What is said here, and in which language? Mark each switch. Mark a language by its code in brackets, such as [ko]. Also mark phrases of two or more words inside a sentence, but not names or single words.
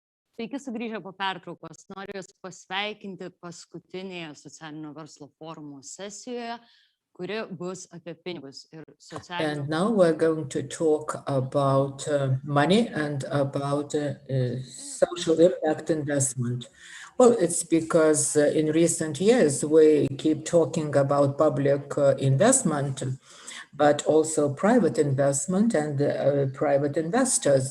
[lt] Sveiki sugrįžę po pertraukos. Noriu Jūs pasveikinti paskutinėje socialinio verslo forumo sesijoje, kuri bus apie pinigus ir socialinio. [en] And now we're going to talk about money and about social impact investment. Well, it's because in recent years we keep talking about public investment, but also private investment and private investors.